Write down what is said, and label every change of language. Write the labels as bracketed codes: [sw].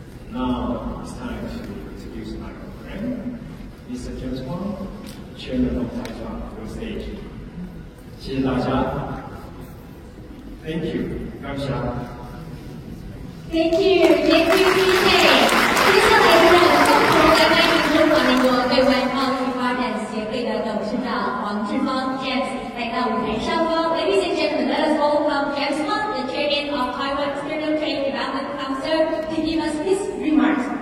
[en] Now it's time to introduce my friend, Mr. James Wang, Chairman of Acara, to the stage. [zh] 谢谢大家。 [en] Thank you， [zh] 感谢。 [en] Thank you, PK。 [zh] 接下来就让我们共同来欢迎中华民国对外贸易发展协会的董事长黄志芳 James 来到舞台上方。 [en] Ladies and gentlemen, let us welcome James Wang, the Chairman of Taiwan External Trade Development Council, to give us his remarks.